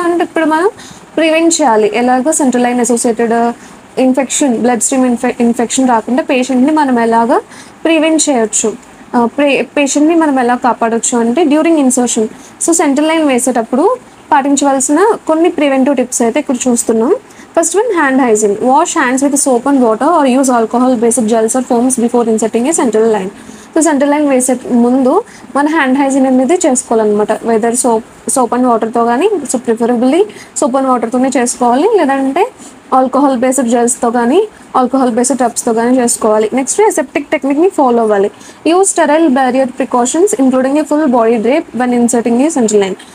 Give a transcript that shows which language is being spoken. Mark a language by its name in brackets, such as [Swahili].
[Telugu] And ఇప్పుడు మనం prevent చేయాలి. ఎలాగో central line associated infection blood stream infection రాకుండా పేషెంట్ని మనం ఎలాగ ప్రివెంట్ చేయొచ్చు, పేషెంట్ని మనం ఎలా కాపాడొచ్చు అంటే during insertion. So central line వేసేటప్పుడు పాటించవలసిన కొన్ని ప్రివెంటివ్ టిప్స్ అయితే ఇక్కడ చూస్తున్నాం. [English] First one, hand hygiene. Wash hands with soap and water or use alcohol-based gels or foams before inserting a central line. [Telugu] So central line వేసే ముందు మన hand hygiene అనేది చేసుకోవాలన్నమాట. వెదర్ సోప్ అండ్ వాటర్తో కానీ, సో ప్రిఫరబుల్లీ సోప్ అండ్ వాటర్తోనే చేసుకోవాలి, లేదంటే alcohol based జెల్స్తో కానీ ఆల్కహాల్ బేస్డ్ టబ్స్తో కానీ చేసుకోవాలి. నెక్స్ట్ అసెప్టిక్ టెక్నిక్ని ఫాలో అవ్వాలి. [English] Use sterile barrier precautions including a full body drape when inserting a central line.